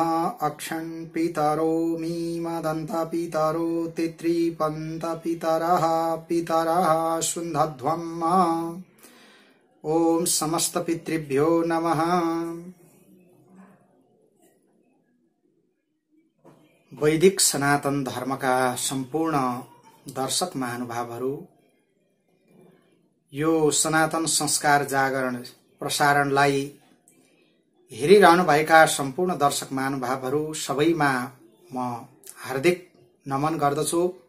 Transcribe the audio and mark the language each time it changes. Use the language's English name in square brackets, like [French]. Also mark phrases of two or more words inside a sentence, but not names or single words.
[Sanskrit] अक्षन् पितरो मीमदन्त पितरो तित्रीपन्त पितरः पितरः शुन्धध्वम्। ओम समस्त पितृभ्यो नमः। [Nepali] वैदिक सनातन धर्मका सम्पूर्ण दर्शक महानुभावहरू, यो सनातन संस्कार जागरण प्रसारणलाई हेरिरहनु भएका सम्पूर्ण दर्शक महानुभावहरू सबैमा म हार्दिक नमन गर्दछु।